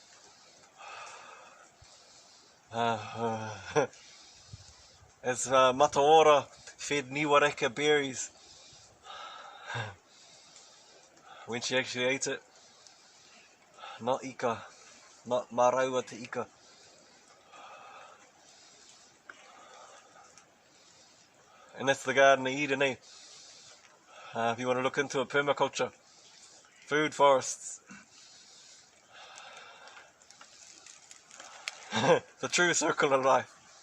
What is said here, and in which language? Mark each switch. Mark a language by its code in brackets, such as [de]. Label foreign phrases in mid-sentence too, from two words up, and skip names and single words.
[en] As Mataora fed Niwareka berries when she actually ate it. Not ika, not [mi] maraua te ika. [en] And that's the Garden of Eden, eh? If you want to look into a permaculture, food forests. The true circle of life.